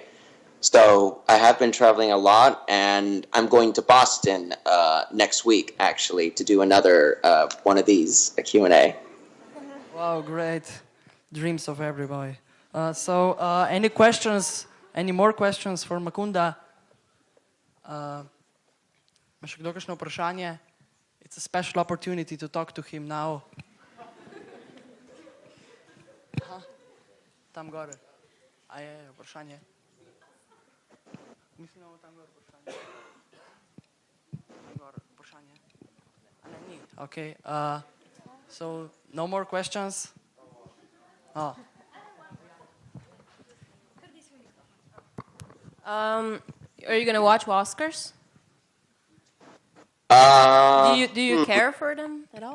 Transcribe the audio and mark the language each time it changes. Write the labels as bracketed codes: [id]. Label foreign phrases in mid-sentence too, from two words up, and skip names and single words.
[en] So I have been traveling a lot, and I'm going to Boston next week, actually, to do another one of these, a Q&A. Wow, great. Dreams of everybody. So any questions, any more questions for Mukunda? [sl] Ima še kdo kakšno vprašanje? [en] It's a special opportunity to talk to him now. [sl] Aha, tam gore. A je vprašanje? Mislim, da imamo tam gore vprašanje. Tam gore vprašanje. A ne, ni. Okay. [en] So, no more questions? Oh. Are you gonna watch Oscars? Do you care for them at all?